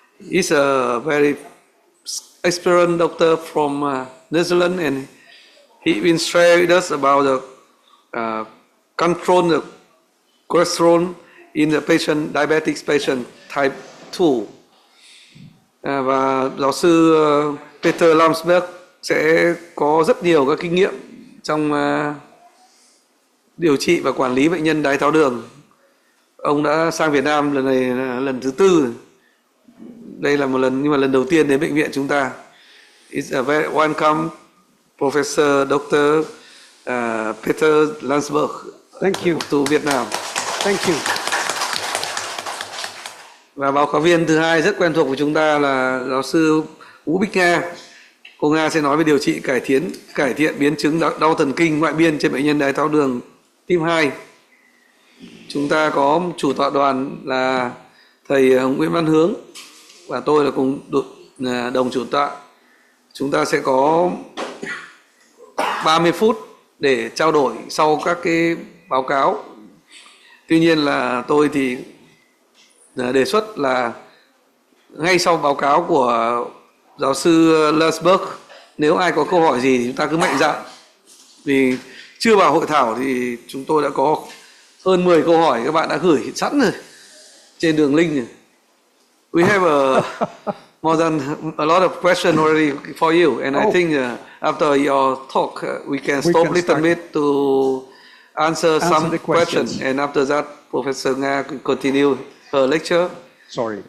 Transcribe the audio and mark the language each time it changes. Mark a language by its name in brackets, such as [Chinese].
[English] He's a very experienced doctor from Netherlands, and he will share with us about the control the cholesterol in the patient, diabetic patient type 2. [Vietnamese] Và giáo sư Peter Landsberg sẽ có rất nhiều các kinh nghiệm trong điều trị và quản lý bệnh nhân đái tháo đường. Ông đã sang Việt Nam lần này là lần thứ 4. Đây là một lần, nhưng mà lần đầu tiên đến bệnh viện chúng ta. [English] It's a very welcome, Professor Dr. Peter Landsberg. Thank you. To Vietnam. Thank you. [Vietnamese] Và báo cáo viên thứ hai rất quen thuộc của chúng ta là giáo sư Vũ Bích Nga. Cô Nga sẽ nói về điều trị cải thiện biến chứng đau thần kinh ngoại biên trên bệnh nhân đái tháo đường type 2. Chúng ta có chủ tọa đoàn là thầy Nguyễn Văn Hướng và tôi là cùng đồng chủ tọa. Chúng ta sẽ có 30 phút để trao đổi sau các cái báo cáo. Tuy nhiên là tôi thì đề xuất là ngay sau báo cáo của giáo sư Landsberg, nếu ai có câu hỏi gì thì chúng ta cứ mạnh dạn. Vì chưa vào hội thảo thì chúng tôi đã có hơn 10 câu hỏi các bạn đã gửi sẵn rồi trên đường link rồi. [English] We have more than a lot of questions already for you, and I think after your talk we can stop a little bit to answer some the questions, and after that Professor Nga can continue her lecture. Sorry.